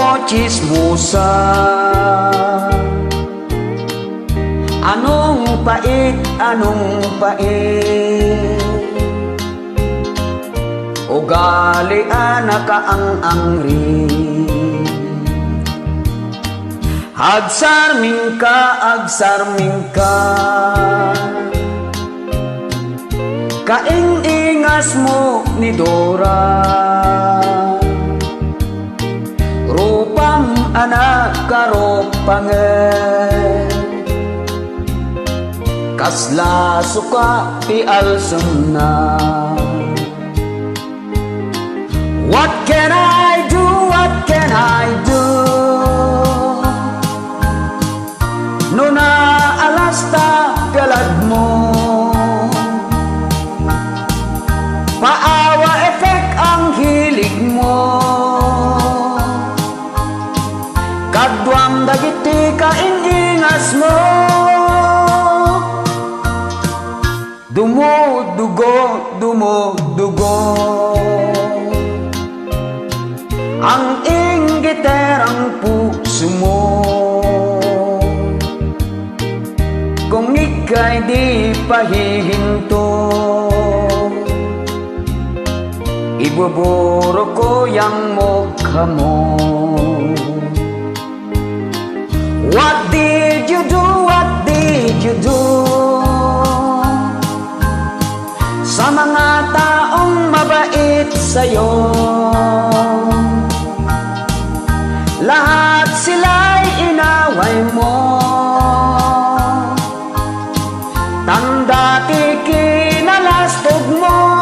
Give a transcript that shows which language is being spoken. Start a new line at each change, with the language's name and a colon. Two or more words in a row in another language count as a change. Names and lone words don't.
Iloko: chismosa. Anong pait, anong pait, ugali anak ang-angri. Agsarming ka, kaing-ingas mo ni Dora. Rupam anak karopangen, kasla suka ti alsem na.
English: What can I do? What can I do?
Iloko: No na alasta galad mo,
Filipino: paawa effect ang hilig mo.
Iloko: Kadwam dagiti kaing-ingas mo,
Filipino: dumudugo, dumudugo ang inggiterang puso mo. Kung ika'y di pahihinto, ibuburo ko yang mukha mo.
English: What did you do? What did you do
Filipino: sa mga taong mabait sa'yo? Lahat sila'y inaway mo,
Iloko: tanda ti kinalastog mo.